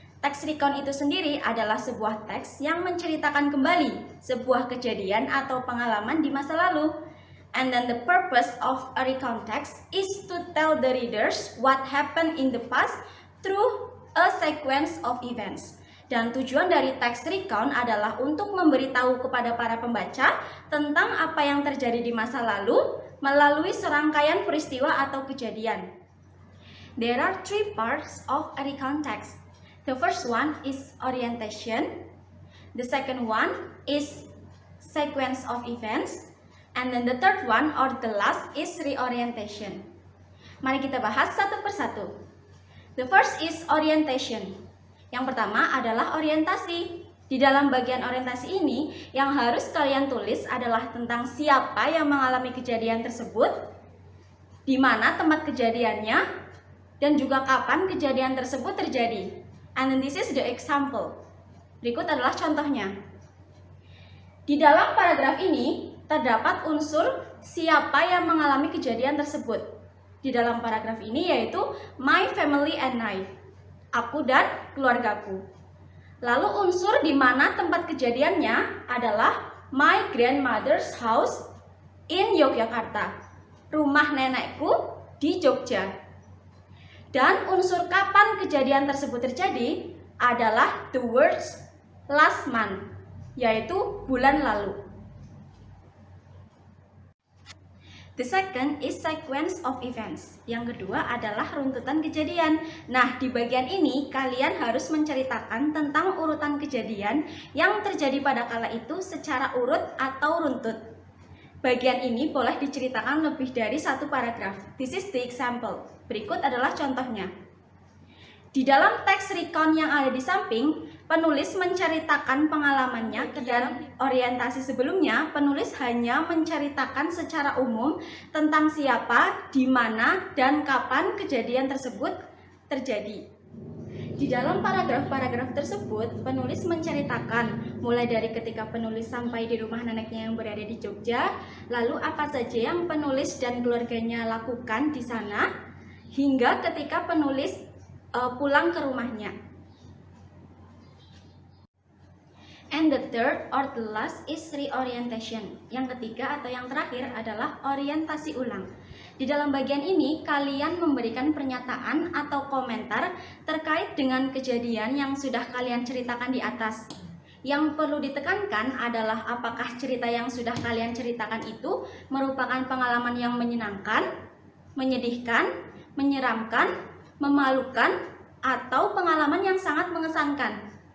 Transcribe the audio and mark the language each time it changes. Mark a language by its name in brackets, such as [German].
[Indonesian] Teks recount itu sendiri adalah sebuah teks yang menceritakan kembali sebuah kejadian atau pengalaman di masa lalu. [English] And then the purpose of a recount text is to tell the readers what happened in the past through a sequence of events. [Indonesian] Dan tujuan dari teks recount adalah untuk memberitahu kepada para pembaca tentang apa yang terjadi di masa lalu melalui serangkaian peristiwa atau kejadian. [English] There are three parts of a recount text. The first one is orientation, the second one is sequence of events, and then the third one or the last is reorientation. [Indonesian] Mari kita bahas satu persatu. [English] The first is orientation. [Indonesian] Yang pertama adalah orientasi. Di dalam bagian orientasi ini, yang harus kalian tulis adalah tentang siapa yang mengalami kejadian tersebut, di mana tempat kejadiannya, dan juga kapan kejadian tersebut terjadi. [English] And then this is the example. [Indonesian] Berikut adalah contohnya. Di dalam paragraf ini terdapat unsur siapa yang mengalami kejadian tersebut. Di dalam paragraf ini yaitu [English] my family and I. [Indonesian] Aku dan keluargaku. Lalu unsur di mana tempat kejadiannya adalah [English] my grandmother's house in Yogyakarta. [Indonesian] Rumah nenekku di Jogja. Dan unsur kapan kejadian tersebut terjadi adalah [English] the words last month, [Indonesian] yaitu bulan lalu. [English] The second is sequence of events. [Indonesian] Yang kedua adalah runtutan kejadian. Nah, di bagian ini kalian harus menceritakan tentang urutan kejadian yang terjadi pada kala itu secara urut atau runtut. Bagian ini boleh diceritakan lebih dari satu paragraf. [English] This is the example. [Indonesian] Berikut adalah contohnya. Di dalam teks recount yang ada di samping, penulis menceritakan pengalamannya ke dalam orientasi sebelumnya. Penulis hanya menceritakan secara umum tentang siapa, di mana, dan kapan kejadian tersebut terjadi. Di dalam paragraf-paragraf tersebut, penulis menceritakan mulai dari ketika penulis sampai di rumah neneknya yang berada di Jogja, lalu apa saja yang penulis dan keluarganya lakukan di sana, hingga ketika penulis pulang ke rumahnya. [English] And the third or the last is reorientation. [Indonesian] Yang ketiga atau yang terakhir adalah orientasi ulang. Di dalam bagian ini, kalian memberikan pernyataan atau komentar terkait dengan kejadian yang sudah kalian ceritakan di atas. Yang perlu ditekankan adalah apakah cerita yang sudah kalian ceritakan itu merupakan pengalaman yang menyenangkan, menyedihkan, menyeramkan, memalukan, atau pengalaman yang sangat mengesankan.